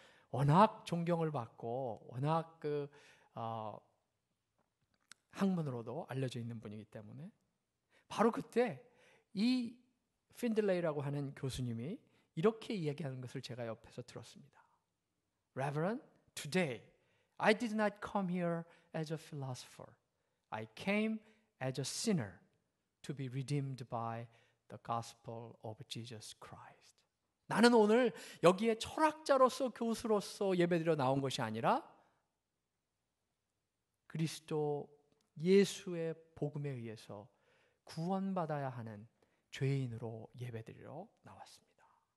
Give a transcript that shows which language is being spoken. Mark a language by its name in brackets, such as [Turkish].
[Korean] 워낙 존경을 받고 워낙 학문으로도 알려져 있는 분이기 때문에. 바로 그때 이 핀들레이라고 하는 교수님이 이렇게 이야기하는 것을 제가 옆에서 들었습니다. [English] Reverend, today I did not come here as a philosopher. I came as a sinner to be redeemed by the gospel of Jesus Christ. [Korean] 나는 오늘 여기에 철학자로서, 교수로서 예배드려 나온 것이 아니라 그리스도 예수의 복음에 의해서 구원받아야 하는 죄인으로 예배드리러 나왔습니다.